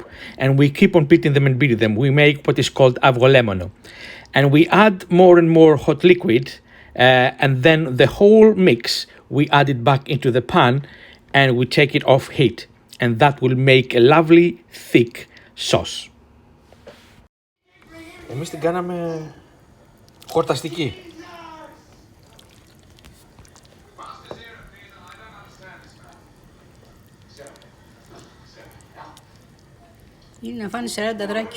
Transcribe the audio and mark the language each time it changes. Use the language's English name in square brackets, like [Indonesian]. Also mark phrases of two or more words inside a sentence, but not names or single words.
[English] And we keep on beating them and beating them. We make what is called avgolemono. And we add more and more hot liquid and then the whole mix, we add it back into the pan and we take it off heat. And that will make a lovely thick sauce. [Greek] Εμείς την κάναμε χορταστική. Είναι να φάνε 40 δράκια.